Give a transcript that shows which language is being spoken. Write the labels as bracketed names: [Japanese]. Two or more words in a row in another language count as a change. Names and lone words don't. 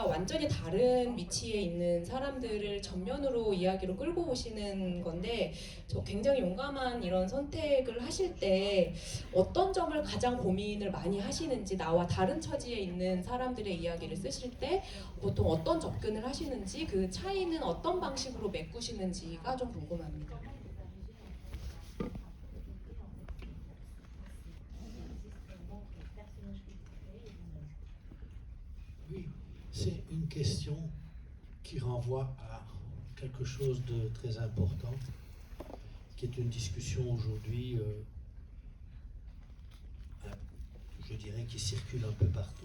[Korean] 완전히 다른 위치에 있는 사람들을 전면으로 이야기로 끌고 오시는 건데, 저 굉장히 용감한 이런 선택을 하실 때 어떤 점을 가장 고민을 많이 하시는지, 나와 다른 처지에 있는 사람들의 이야기를 쓰실 때 보통 어떤 접근을 하시는지, 그 차이는 어떤 방식으로 메꾸시는지가 좀 궁금합니다. [French] Oui, c'est une question qui renvoie à quelque chose de très important, qui est une discussion aujourd'hui, je dirais, qui circule un peu partout.